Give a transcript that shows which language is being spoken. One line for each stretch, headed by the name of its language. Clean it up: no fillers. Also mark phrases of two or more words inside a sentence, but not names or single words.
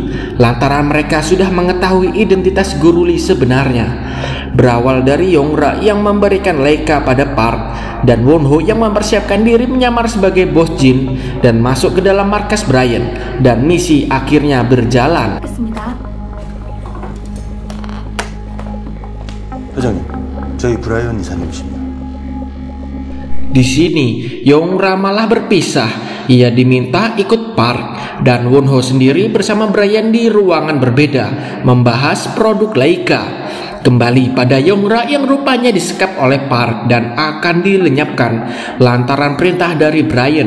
Indonesian: Lantaran mereka sudah mengetahui identitas Guruli sebenarnya, berawal dari Yongra yang memberikan Leika pada Park dan Wonho yang mempersiapkan diri menyamar sebagai bos Jin dan masuk ke dalam markas Brian, dan misi akhirnya berjalan.
Korean: 회장님, 저희 브라이언 이사님이십니다.
Indonesian: Di sini, Yongra malah berpisah. Ia diminta ikut Park dan Wonho sendiri bersama Brian di ruangan berbeda membahas produk Leika. Kembali pada Yongra yang rupanya disekap oleh Park dan akan dilenyapkan lantaran perintah dari Brian.